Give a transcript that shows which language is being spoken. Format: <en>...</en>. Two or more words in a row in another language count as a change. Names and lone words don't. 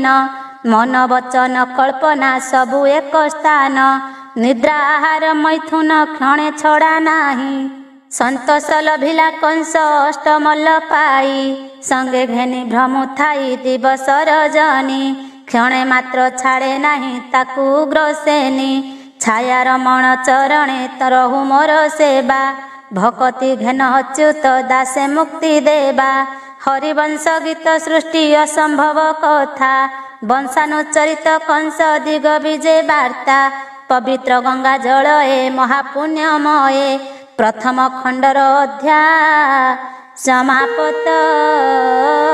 <or>ମନ ବଚନ କଳ୍ପନା ସବୁ ଏକ ସ୍ଥାନ। ନିଦ୍ରା ଆହାର ମୈଥୁନ କ୍ଷଣେ ଛଡ଼ା ନାହିଁ। ସନ୍ତୋଷ ଲଭିଲା କଂସ ଅଷ୍ଟମଲ୍ଲ ପାଇ। ସଙ୍ଗେ ଘେନି ଭ୍ରମୁ ଥାଇ ଦିବସ ରଜନୀ। କ୍ଷଣେ ମାତ୍ର ଛାଡ଼େ ନାହିଁ ତାକୁ ଗ୍ରସେନି ଛାୟା ରମଣ ଚରଣେ ତରହୁ ମୋର ସେବା ଭକତି ଘେନ ଅଚ୍ୟୁତ ଦାସେ ମୁକ୍ତି ଦେବା ହରିବଂଶ ଗୀତ ସୃଷ୍ଟି ଅସମ୍ଭବ କଥା ବଂଶାନୁଚରିତ କଂସ ଦିଗ ବିଜୟ ବାର୍ତ୍ତା ପବିତ୍ର ଗଙ୍ଗା ଜଳଏ ମହାପୁଣ୍ୟମୟେ ପ୍ରଥମ ଖଣ୍ଡର ଅଧ୍ୟାୟ ସମାପ୍ତ।</or>